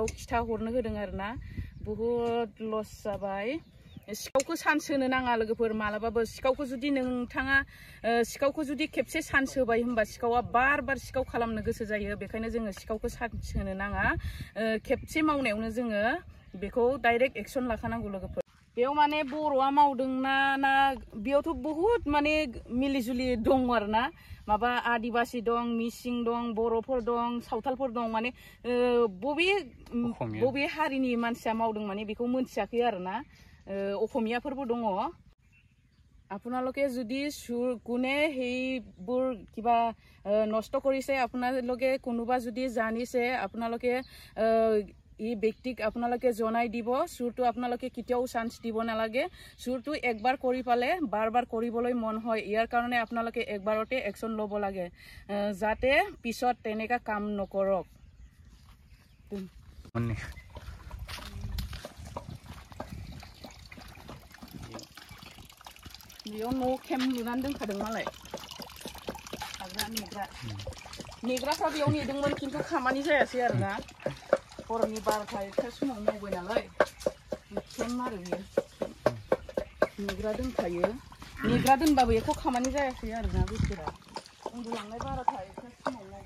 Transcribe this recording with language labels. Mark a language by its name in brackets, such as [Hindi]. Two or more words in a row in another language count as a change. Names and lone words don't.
[Bodo] खिथा हरनो होदों आरोना बहुत लस जाबाय सिखावखौ सान्स होनो नाङा लोगोफोर मालाबाबो सिखावखौ जुदि नोंथाङा सिखावखौ जुदि खेबसे सान्स होबाय होनबा सिखावा बार बार सिखाव खालामनो गोसो जायो बेखायनो जोङो सिखावखौ सान्स होनो नाङा खेबसे मावनायावनो जोङो बेखौ [English] direct action [Bodo] लाखानांगौ लोगोफोर बेयाव माने बर'आ मावदोंना बेयावथ' बहुत माने मिलिजुलि दं आरोना माबा आदिबासि दं मिसिं दं बर'फोर दं सावथालफोर दं माने बबे हारिनि मानसिया मावदों माने बेखौ मोनथियाखै आरोना [Assamese] অসমীয়াफोरबো দङ আপোনালোকে যদি কোনে সেইবোৰ কিবা নষ্ট কৰিছে আপোনালোকে কোনোবা যদি জানিছে আপোনালোকে এই ব্যক্তিক আপোনালোকে জনাই দিব চুৰটো আপোনালোকে কেতিয়াও চান্স দিব নালাগে চুৰটো একবাৰ কৰি পালে বাৰ বাৰ কৰিবলৈ মন হয় ইয়াৰ কাৰণে আপোনালোকে একবাৰতে একচন ল'ব লাগে যাতে পিছত তেনেকা কাম নকৰক [Bodo] बेयाव न' केम्प लुनानै दोनखादों मालाय थाग्रा नेग्राफ्रा बेयाव नेदोंमोन खिन्थु खामानि जायासै आरोना हरनि 12-1 समाव मावबाय नालाय केम्प आरो बेयो नेग्रा दोनखायो नेग्रा दोनबाबो एख' खामानि जायासै आरोना बोसोरा उन्दुलांनाय 12-1 समाव